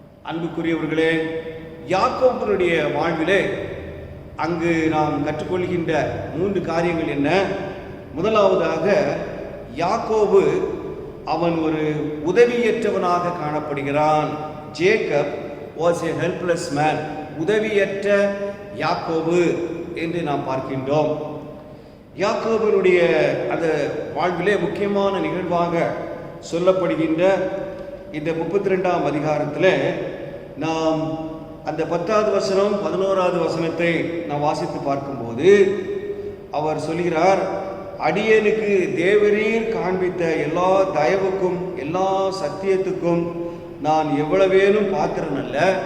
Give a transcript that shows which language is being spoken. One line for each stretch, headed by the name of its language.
Tamil: அன்புக்குரியவர்களே, யாக்கோபினுடைய வாழ்விலே அங்கு நாம் கற்றுக்கொள்கின்ற 3 காரியங்கள் என்ன? முதலாவதாக, யாக்கோபு அவன் ஒரு உதவியற்றவனாக காணப்படுகிறான்.
English: Jacob was a helpless man.
Tamil: உதவியற்ற யாக்கோபு என்று நாம் பார்க்கின்றோம். யாக்கோபினுடைய அந்த வாழ்விலே முக்கியமான நிகழ்வாக சொல்லப்படுகின்ற இந்த 32ஆம் அதிகாரத்தில் நாம் அந்த 10வது வசனம் 11வது வசனத்தை நாம் வாசித்து பார்க்கும்போது அவர் சொல்கிறார், அடியேனுக்கு தேவரீர் காண்பித்த எல்லா தயவுக்கும் எல்லா சத்தியத்துக்கும் நான் எவ்வளவேனும் பாத்திரன் அல்ல.